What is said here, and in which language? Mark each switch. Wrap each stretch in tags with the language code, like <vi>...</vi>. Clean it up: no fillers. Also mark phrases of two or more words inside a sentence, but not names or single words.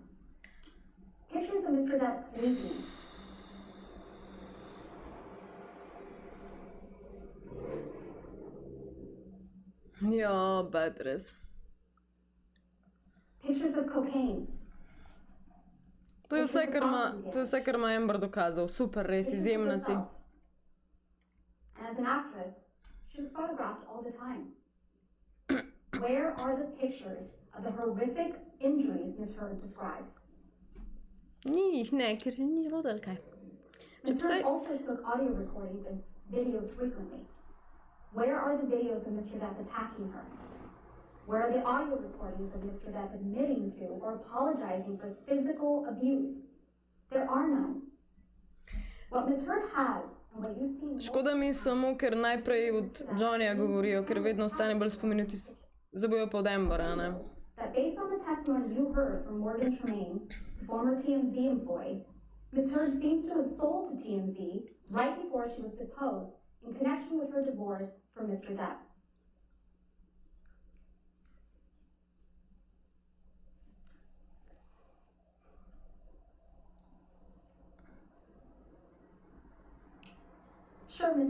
<en>Pictures of Mr. Depp sleeping.</en> <sl>Ja, Beatrice.</sl> <en>Pictures of cocaine.</en> <sl>To je vse, kar ima Amber dokazal. Super, res, izjemna si.</sl> <en>And as an actress, she was photographed all the time. Where are the pictures of the horrific injuries Ms. Heard describes?</en> <sl>Ni jih ne, ker se ni zgodilo kaj.</sl> <en>Ms. Heard also took audio recordings and videos frequently. Where are the videos of Mr. Depp attacking her? Where are the audio recordings of Mr. Depp admitting to or apologizing for physical abuse? There are none. What Ms. Heard has, and what you see...</en> <sl>Škoda mi samo, ker najprej od Johnnyja govorijo, ker vedno ostane bolj spomenuti, zabojo pa od Ambera, ne?</sl> <en>That based on the testimony you heard from Morgan Tremaine, the former TMZ employee, Ms. Heard seems to have sold to TMZ right before she was deposed in connection with her divorce from Mr. Depp. Sure, Ms.</en>